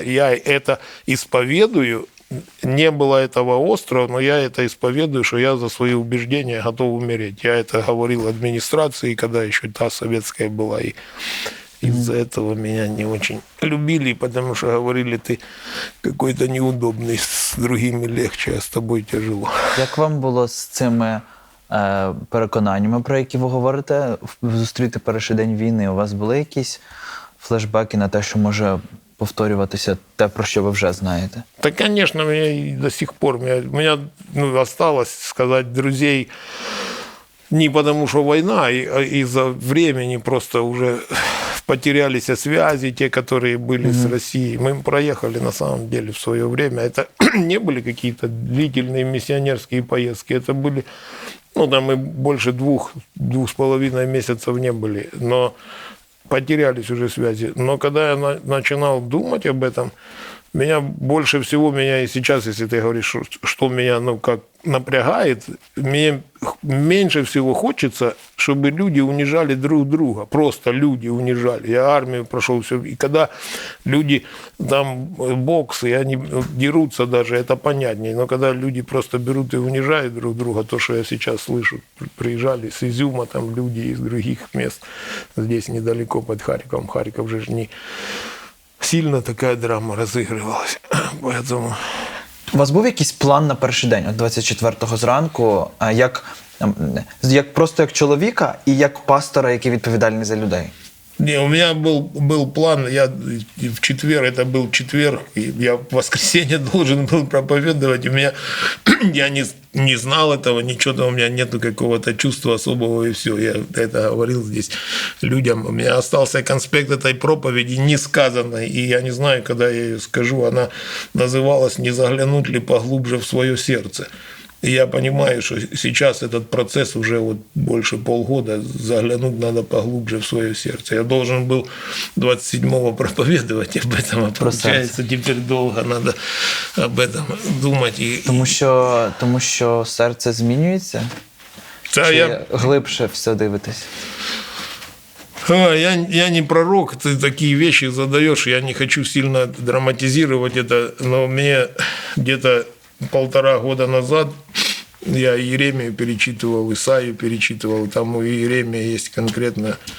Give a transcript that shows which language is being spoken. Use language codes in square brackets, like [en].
[ru] Я это исповедую, не было этого острого, но я это исповедую, что я за свои убеждения готов умереть. Я это говорил администрации, когда еще та советская была, и из-за этого меня не очень любили, потому что говорили, ты какой-то неудобный, с другими легче, а с тобой тяжело. [uk] Як вам було з цими переконаннями, про які ви говорите, зустріти перший день війни? У вас були якісь флешбеки на те, що може повторюватися те, про що ви вже знаєте? [ru] Да, конечно, у меня до сих пор, у меня осталось сказать друзей не потому, что война, а из-за времени просто уже потерялись связи, те, которые были с Россией. Мы проехали, на самом деле, в свое время. Это не были какие-то длительные миссионерские поездки, это были... там мы больше 2,5 месяцев не были, но потерялись уже связи. Но когда я начинал думать об этом, меня больше всего, и сейчас, если ты говоришь, что меня, как напрягает, мне меньше всего хочется, чтобы люди унижали друг друга. Просто люди унижали. Я армию прошел, все. И когда люди там боксы, и они дерутся даже, это понятнее. Но когда люди просто берут и унижают друг друга, то, что я сейчас слышу, приезжали с Изюма, там люди из других мест, здесь недалеко под Харьковом. Харьков же не сильно [uk] така драма розігрувалася. [ru] Поэтому... [uk] У вас був якийсь план на перший день, от 24-го зранку, як просто як чоловіка і як пастора, який відповідальний за людей? [ru] Не, у меня был план, я в четверг, это был четверг, и я в воскресенье должен был проповедовать, я не знал этого, ничего, у меня нету какого-то чувства особого, и все, я это говорил здесь людям, у меня остался конспект этой проповеди несказанной, и я не знаю, когда я ее скажу, она называлась «Не заглянуть ли поглубже в свое сердце». И я понимаю, что сейчас этот процесс уже больше полгода, заглянуть надо поглубже в свое сердце. Я должен был 27-го проповедовать об этом, а получается, теперь долго надо об этом думать. [uk] Тому що серце змінюється? Чи глибше все дивитесь? [ru] Я не пророк, ты такие вещи задаешь, я не хочу сильно драматизировать это, но мне где-то 1,5 года назад я Иеремию перечитывал, Исаию перечитывал, там у Иеремия есть конкретно,